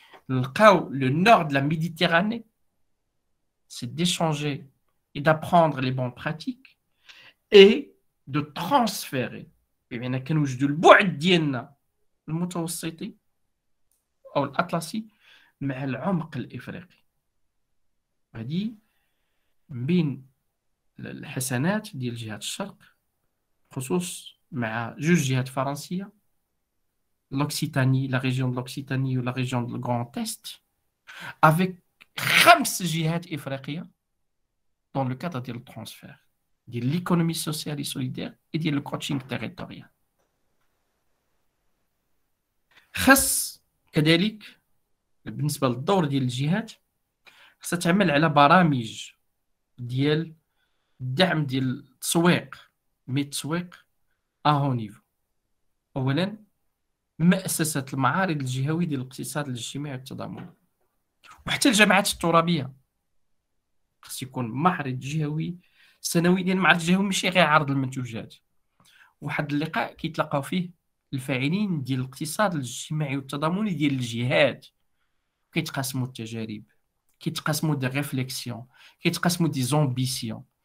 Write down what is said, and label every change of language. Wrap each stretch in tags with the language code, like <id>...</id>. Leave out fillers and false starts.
<ar>نلقاو</ar> <fr>لو نور de la Méditerranée، c'est d'échanger et d'apprendre les bonnes pratiques et de transférer،</fr> <ar>بمعنى كنوجدوا البعد ديالنا المتوسطي او الاطلسي مع العمق الافريقي. هذه من بين الحسنات ديال جهات الشرق، خصوص مع جوج جهات فرنسيه،</ar> <fr>l'Occitanie, la région de l'Occitanie ou la région de Grand Est،</fr> <ar>avec 5 جهات إفريقية</ar> <fr>dans le cadre</fr> <ar>ديال الترانسفير ديال l'économie sociale et solidaire et ديال le coaching territorial. خص كذلك بالنسبة للدور ديال الجهات خصها تعمل على برامج ديال الدعم ديال التسويق، التسويق أهو نيفو. أولا مؤسسة المعارض الجهوية ديال الاقتصاد الاجتماعي والتضامني، وحتى الجامعات الترابية خص يكون معرض جهوي سنوي ديال المعرض الجهوي، ماشي غير عرض المنتوجات، واحد اللقاء كيتلاقاو فيه الفاعلين ديال الاقتصاد الاجتماعي والتضامني ديال الجهات، كيتقاسموا التجارب، كيتقاسموا دي ريفليكسيون، كيتقاسموا دي زومبيسيون.</ar>